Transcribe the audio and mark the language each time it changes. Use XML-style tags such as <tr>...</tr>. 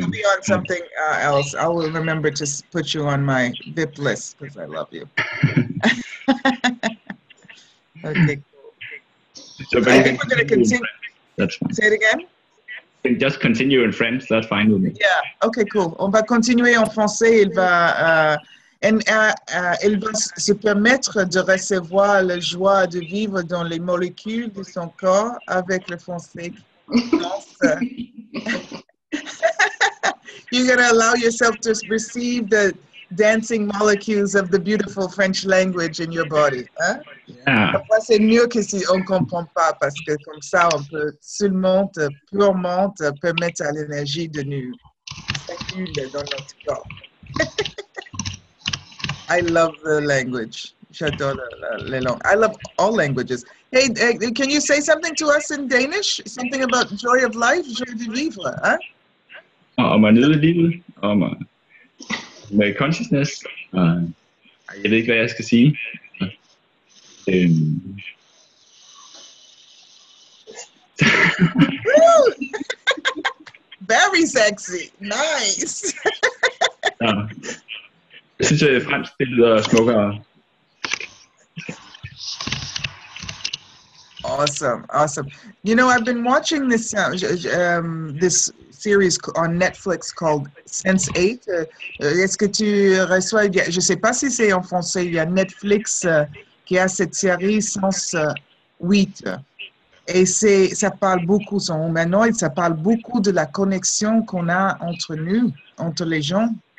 <en>you'll be on something else. I will remember to put you on my VIP list because I love you. Okay, cool. So I think we're going to continue. That's fine. Say it again? Just continue in French, that's fine with me. Yeah, okay, cool.</en> <fr>On va continuer en français. Elle va se permettre de recevoir la joie de vivre dans les molécules de son corps avec le français.</fr> <en>You're going to allow yourself to receive the dancing molecules of the beautiful French language in your body.</en> <fr>Hein?</fr> <en>Yeah.</en> <fr>Parfois, c'est mieux que si on ne comprend pas, parce que comme ça, on peut seulement, purement permettre à l'énergie de nous circuler dans notre corps.</fr> <en>I love the language.</en> <fr>J'adore les langues.</fr> <en>I love all languages. Hey, can you say something to us in Danish? Something about joy of life, joy de vivre, hein?</en> <da>Om at nyde livet, om med consciousness. Jeg ved ikke, hvad jeg skal sige.</da> <en>Very sexy. Nice.</en> <da>Jeg synes, at fransk det lyder smukkere.</da> <en>Awesome. You know, I've been watching this this series on Netflix called Sense8.</en> <fr>Est-ce que tu reçois, je ne sais pas si c'est en français, il y a Netflix qui a cette série Sense8. Et ça parle beaucoup, son humanoïde, ça parle beaucoup de la connexion qu'on a entre nous, entre les gens.</fr>